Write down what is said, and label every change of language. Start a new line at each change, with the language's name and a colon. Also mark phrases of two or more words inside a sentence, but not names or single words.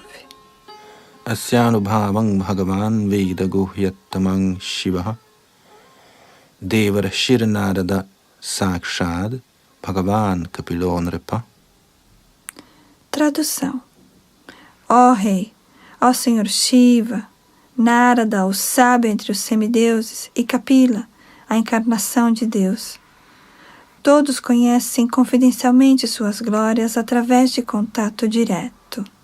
Sanskrit: अस्यानुभवम् भगवन् वेद गुह्यत्तमङ् शिवह देवरशिर् नारद साक्षद् भगवन् कपिलो नृप.
Portuguese: Tradução. Ó Rei, ó Senhor Shiva, Narada, o sábio entre os semideuses, e Kapila, a encarnação de Deus. Todos conhecem confidencialmente suas glórias através de contato direto.